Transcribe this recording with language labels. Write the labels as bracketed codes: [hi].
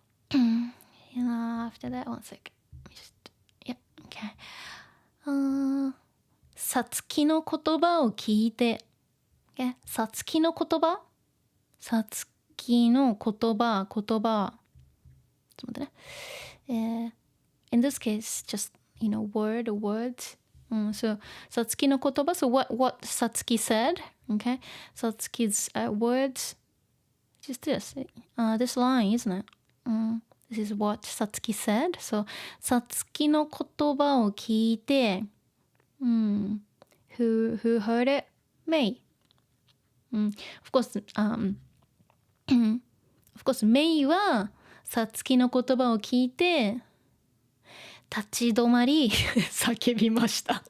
[en] You know, after that, one sec. Yep, okay. [ja] さつきの言葉を聞いて。 [en] Okay? [ja] さつきの言葉さつきの言葉。ちょっと待ってね。 [en] In this case, just, you know, word or words. So, [ja] さつきの言葉. [en] So, what Satsuki said. Okay? Satsuki's words. Just this. This line, isn't it? This is what Satsuki said. [ja] So, さつきの言葉を聞いて、 [en] who heard it? Mei. Of course, [ja] Mei はさつきの言葉を聞いて、立ち止まり叫びました。